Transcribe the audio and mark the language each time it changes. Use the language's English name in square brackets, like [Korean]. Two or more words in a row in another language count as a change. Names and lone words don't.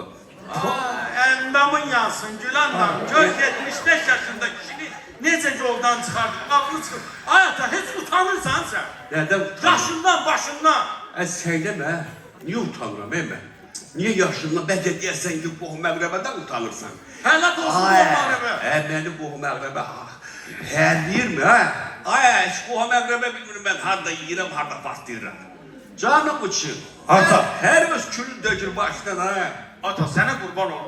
[Turkish] Endamın yansın Gülandan. Gör 75 yaşında kişini nece yoldan çıkardın? Aklı çıkır. Hayata hiç utanırsan sen. Neden utanırım? Yaşından başından. Söyleme, niye utanıram ben? [Azerbaijani] Niye yaşından, belki deyərsən ki, qohum məqrəbədən utanırsan? Hələ dostum onları Məni qohum məqrəbə hərliyirmi, hə? Ay, hiç qohum məqrəbə bilmirim mən, harada yiyirəm, harada partlayıram. [Turkish] Canım için. [Azerbaijani] Ata. Her öz külün dökür başdan, ha? Ata sənə qurban olum.